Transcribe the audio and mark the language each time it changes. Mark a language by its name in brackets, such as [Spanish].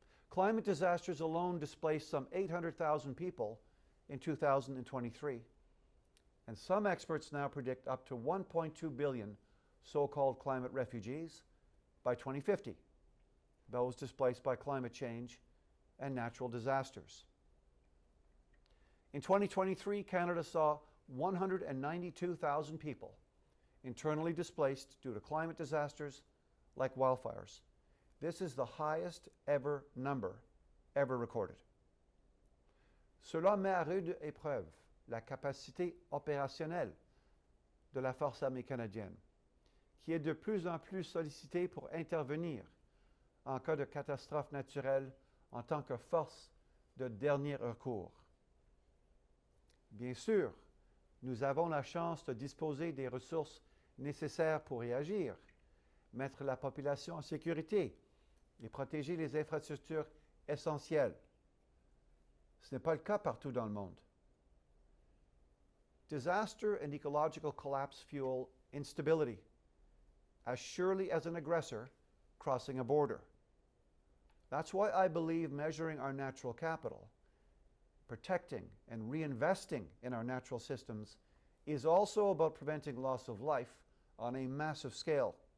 [English] Climate disasters alone displaced some 800,000 people in 2023, and some experts now predict up to 1.2 billion so-called climate refugees by 2050, those displaced by climate change and natural disasters. In 2023, Canada saw 192,000 people internally displaced due to climate disasters like wildfires. This is the highest ever number ever recorded. [French] Cela met à rude épreuve la capacité opérationnelle de la Force armée canadienne, qui est de plus en plus sollicitée pour intervenir en cas de catastrophe naturelle en tant que force de dernier recours. Bien sûr, nous avons la chance de disposer des ressources nécessaires pour réagir, mettre la population en sécurité et protéger les infrastructures essentielles. Ce n'est pas le cas partout dans le monde. [English] Disaster and ecological collapse fuel instability as surely as an aggressor crossing a border. That's why I believe measuring our natural capital, protecting and reinvesting in our natural systems is also about preventing loss of life on a massive scale.